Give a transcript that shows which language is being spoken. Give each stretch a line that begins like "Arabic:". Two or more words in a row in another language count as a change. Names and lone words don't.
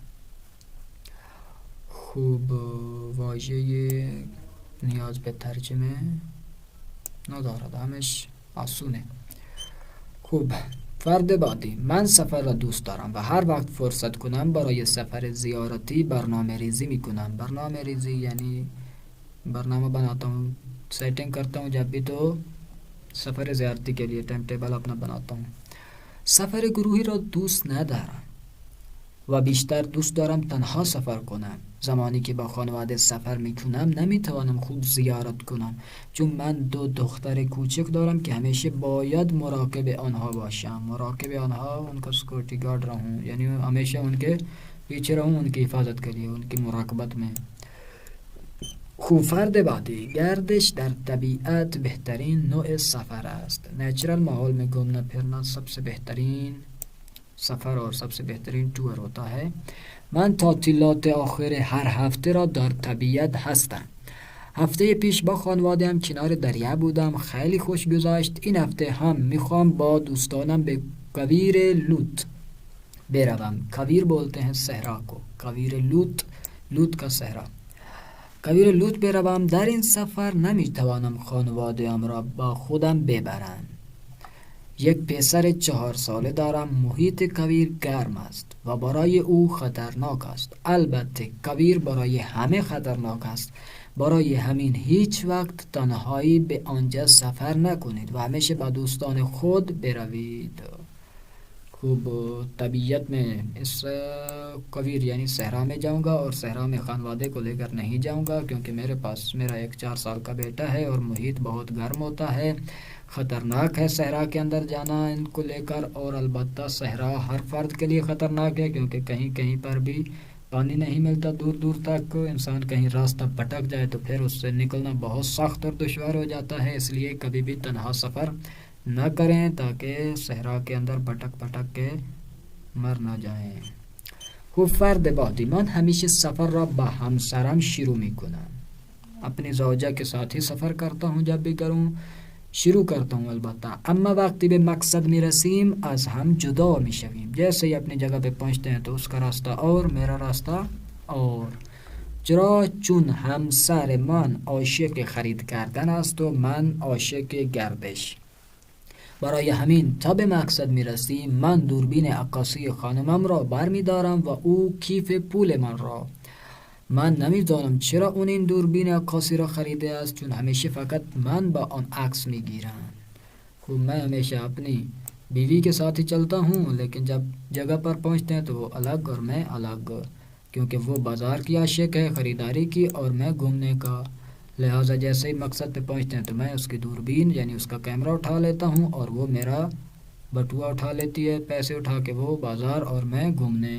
Persian: خوب، واژه نیاز به ترجمه ندارد، همش آسونه. خوب، فرد بعدی. من سفر را دوست دارم و هر وقت فرصت کنم برای سفر زیارتی برنامه ریزی میکنم. برنامه ریزی
Urdu: یعنی برنامه بناتا ہوں، سیٹنگ کرتا ہوں جب بھی تو
Persian: سفر زیارتی
Urdu: کے لیے ٹائم ٹیبل اپنا بناتا ہوں.
Persian: سفر گروهی را دوست ندارم و بیشتر دوست دارم تنها سفر کنم. زمانی که با خانواده سفر میکنم نمیتوانم خوب زیارت کنم، چون من 2 دختر کوچک دارم که همیشه باید مراقب آنها باشم. مراقب آنها
Urdu: ان کا سکیورٹی گارڈ رہوں، یعنی ہمیشہ ان کے پیچھے رہوں، ان کی حفاظت کے لیے، ان کی مراقبت میں.
Persian: خوب فرد بعدی، گردش در طبیعت بهترین نوع سفر است.
Urdu: نیچرل ماحول میں گھومنا پھرنا سب سے بہترین سفر اور سب سے بہترین ٹور ہوتا ہے.
Persian: من تعطیلات آخر هر هفته را در طبیعت هستم. هفته پیش با خانواده‌ام کنار دریا بودم، خیلی خوش گذشت. این هفته هم میخوام با دوستانم به کویر لوت بروم.
Urdu: کویر بولتے ہیں صحرا کو، کویر لوت، لوت کا صحرا.
Persian: کویر لوت بروم. در این سفر نمیتوانم خانواده‌ام را با خودم ببرم. یک پسر 4 ساله دارم. محیط کویر گرم است و برای او خطرناک است. البته کویر برای همه خطرناک است، برای همین هیچ وقت تنهایی به آنجا سفر نکنید و همیشه با دوستان خود بروید.
Urdu: خوب طبیعت میں اس کویر یعنی صحرا میں جاؤں گا، اور صحرا میں خانوادے کو لے کر نہیں جاؤں گا، کیونکہ میرے پاس میرا ایک 4 سال کا بیٹا ہے اور محیط بہت گرم ہوتا ہے، خطرناک ہے صحرا کے اندر جانا ان کو لے کر. اور البتہ صحرا ہر فرد کے لیے خطرناک ہے، کیونکہ کہیں کہیں پر بھی پانی نہیں ملتا دور دور تک. انسان کہیں راستہ بھٹک جائے تو پھر اس سے نکلنا بہت سخت اور دشوار ہو جاتا ہے. اس لیے کبھی بھی تنہا سفر نہ کریں تاکہ صحرا کے اندر بھٹک بھٹک کے مر نہ جائیں.
Persian: خوب فرد بعدی، من همیشه سفر را با همسرم شروع میکنم.
Urdu: اپنی زوجہ کے ساتھ ہی سفر کرتا ہوں، جب بھی کروں شروع کرتا ہوں البتہ.
Persian: اما وقتی به مقصد میرسیم از هم جدا میشویم.
Urdu: جیسے ہی اپنی جگہ پہ پہنچتے ہیں تو اس کا راستہ اور میرا راستہ اور.
Persian: چرا؟ چون همسر من عاشق خرید کردن است و من عاشق گردش. برای همین تا به مقصد میرسیم من دوربین عکاسی خانمم را برمیدارم و او کیف پول من را. من نمیدانم چرا اون این دوربین عکاسی را خریده است، چون ہمیشه فقط من با آن عکس میگیرم.
Urdu: خوب میں ہمیشہ اپنی بیوی کے ساتھ ہی چلتا ہوں، لیکن جب جگہ پر پہنچتے ہیں تو وہ الگ اور میں الگ، کیونکہ وہ بازار کی عاشق ہے، خریداری کی، اور میں گھومنے کا. لہٰذا جیسے ہی مقصد پہ پہنچتے ہیں تو میں اس کی دوربین یعنی اس کا کیمرہ اٹھا لیتا ہوں، اور وہ میرا بٹوا اٹھا لیتی ہے، پیسے اٹھا کے وہ بازار اور میں گھومنے.